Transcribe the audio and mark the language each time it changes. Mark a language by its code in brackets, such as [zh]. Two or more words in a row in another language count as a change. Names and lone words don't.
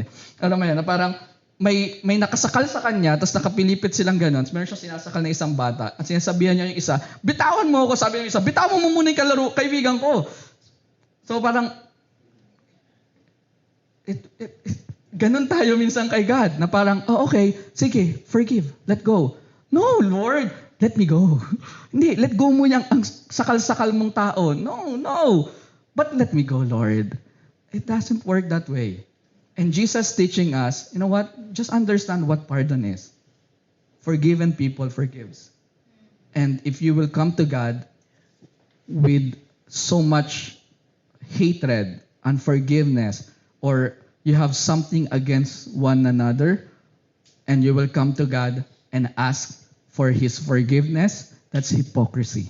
[tl] Alam mo yan, na parang may nakasakal sa kanya, tapos nakapilipit silang gano'n. Meron siyang sinasakal na isang bata. At sinasabihan niya yung isa, bitawan mo ako, sabi ng isa, bitawan mo muna yung kaibigan ko. So parang, ganun tayo minsan kay God, na parang, oh okay, sige, [en] forgive, let go. No, Lord, let me go. [tl] Hindi, [en] let go [tl] mo yung ang sakal-sakal mong tao. [en] No. But let me go, Lord. It doesn't work that way. And Jesus teaching us, you know what? Just understand what pardon is. Forgiven people forgives. And if you will come to God with so much hatred, unforgiveness, or you have something against one another, and you will come to God and ask for His forgiveness, that's hypocrisy.